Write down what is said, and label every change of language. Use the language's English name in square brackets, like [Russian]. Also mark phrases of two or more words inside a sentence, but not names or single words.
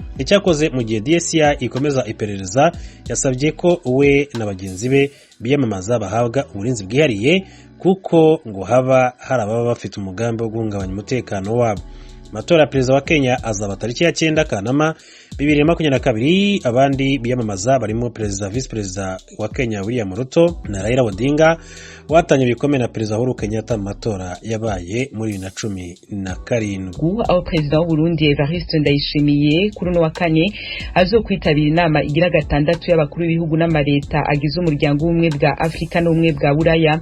[Kinyarwanda] Icyakoze mu gihe DCI ikomeza iperereza yasabye ko we na bagenzi be biyamamaza bahabwa uburinzi bwihariye kuko ngo haba hari ababa bafite umugambi wo guhungabanya umutekano wabo. Amatora ya perezida wa Kenya azaba tariki ya 9 Kanama 2022. Abandi biyamamaza barimo perezida vice perezida wa Kenya William Ruto na Raila Odinga watanye bikomeye na perezida Uhuru Kenyatta mu matora yabaye muri 2017. [Rundi] Aho perezida w'u Burundi Evariste Ndayishimiye kuri no wa kane azokwitabira inama igira gatandatu y'abakuru b'ibihugu n'amareta agize umuryango w'ubumwe bwa Afrika n'ubumwe bwa Buraya.